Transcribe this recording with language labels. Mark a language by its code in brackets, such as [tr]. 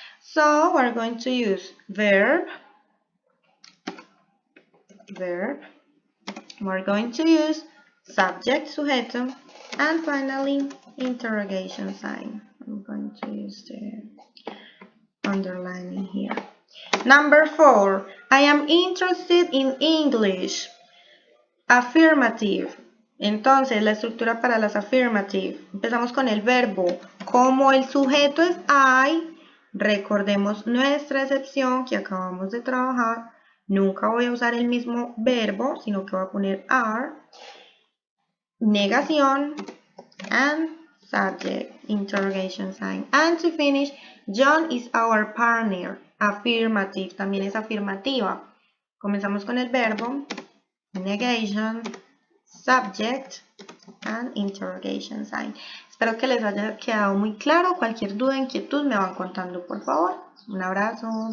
[en] So we're going to use verb, we're going to use subject, sujeto, and finally interrogation sign. I'm going to use the underlining here. Number 4, I am interested in English. Affirmative. [es] Entonces, la estructura para las affirmative. Empezamos con el verbo. Como el sujeto es I, recordemos nuestra excepción que acabamos de trabajar. Nunca voy a usar el mismo verbo, sino que voy a poner are. Negación. [en] And subject, interrogation sign. And to finish, John is our partner. [es] Affirmative, también es afirmativa. Comenzamos con el verbo, [en] negation, subject, and interrogation sign. [es] Espero que les haya quedado muy claro. Cualquier duda, inquietud me van contando, por favor. Un abrazo.